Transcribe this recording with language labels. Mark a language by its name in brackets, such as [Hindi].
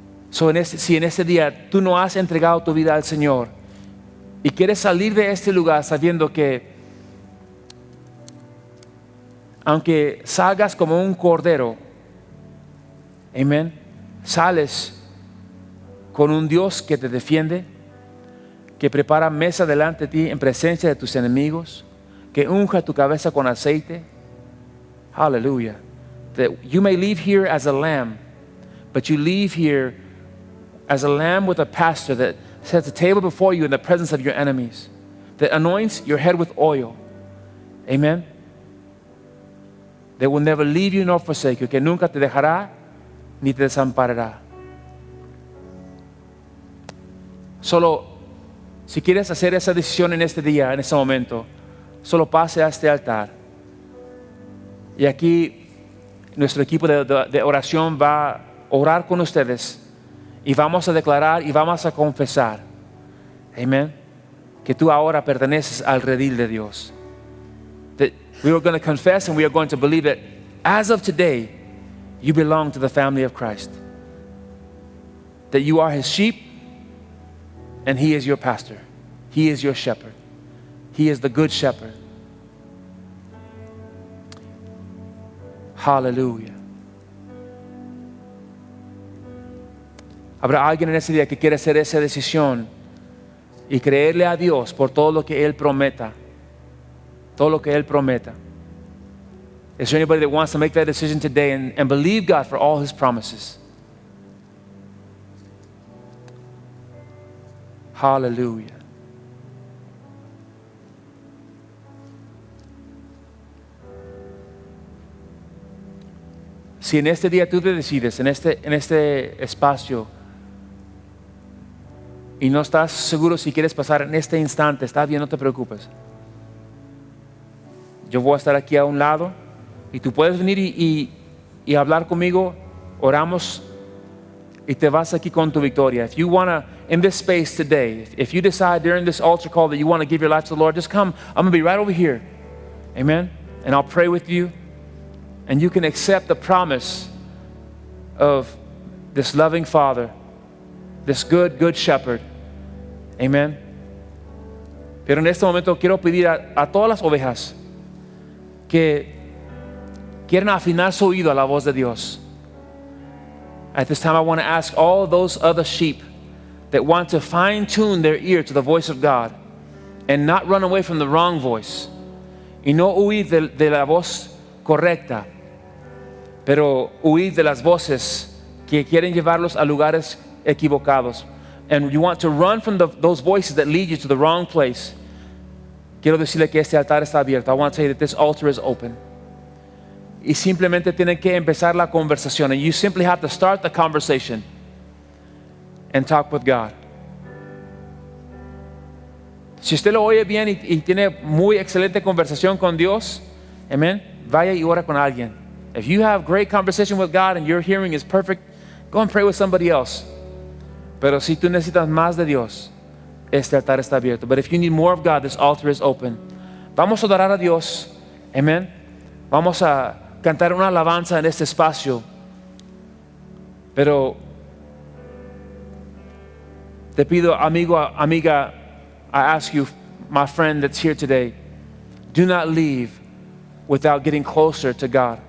[Spanish] So si en este día tú no has entregado tu vida al Señor y quieres salir de este lugar sabiendo que aunque salgas como un cordero, amén, sales con un Dios que te defiende, que prepara mesa delante de ti en presencia de tus enemigos, que unja tu cabeza con aceite. Hallelujah. [English] That you may leave here as a lamb, but you leave here as a lamb with a pastor that sets a table before you in the presence of your enemies, that anoints your head with oil. Amen. They will never leave you nor forsake you, [Spanish] que nunca te dejará ni te desamparará. Solo, si quieres hacer esa decisión en este día, en este momento, solo pase a este altar. Y aquí nuestro equipo de oración va a orar con ustedes y vamos a declarar y vamos a confesar, amén, que tú ahora perteneces al redil de Dios. [English] That we are going to confess and we are going to believe that as of today, you belong to the family of Christ. That you are His sheep and He is your pastor. He is your shepherd. He is the good shepherd. Hallelujah. [Spanish] Habrá alguien en ese día que quiere hacer esa decisión y creerle a Dios por todo lo que Él prometa. Todo lo que Él prometa. [English] Is there anybody that wants to make that decision today and believe God for all His promises? Hallelujah. [Spanish] Si en este día tú te decides, en este espacio, y no estás seguro si quieres pasar en este instante, está bien, no te preocupes. Yo voy a estar aquí a un lado y tú puedes venir y hablar conmigo, oramos y te vas aquí con tu victoria. [English] If you want to, in this space today, if you decide during this altar call that you want to give your life to the Lord, just come. I'm going to be right over here. Amen. And I'll pray with you. And you can accept the promise of this loving Father, this good shepherd. Amen. [Spanish] Pero en este momento quiero pedir a todas las ovejas que quieren afinar su oído a la voz de Dios. [English] At this time I want to ask all those other sheep that want to fine-tune their ear to the voice of God and not run away from the wrong voice. [Spanish] Y no huir de la voz correcta, pero huir de las voces que quieren llevarlos a lugares equivocados. [English] and you want to run from those voices that lead you to the wrong place, [Spanish] quiero decirle que este altar está abierto. [English] I want to tell you that this altar is open. [Spanish] Y simplemente tienen que empezar la conversación. [English] And you simply have to start the conversation and talk with God. [Spanish] Si usted lo oye bien y tiene muy excelente conversación con Dios, amen, vaya y ora con alguien. [English] If you have great conversation with God and your hearing is perfect, go and pray with somebody else. [Spanish] Pero si tú necesitas más de Dios, este altar está abierto. [English] But if you need more of God, this altar is open. [Spanish] Vamos a adorar a Dios. Amen. Vamos a cantar una alabanza en este espacio. Pero te pido, amigo, amiga, [English] I ask you, my friend that's here today, do not leave without getting closer to God.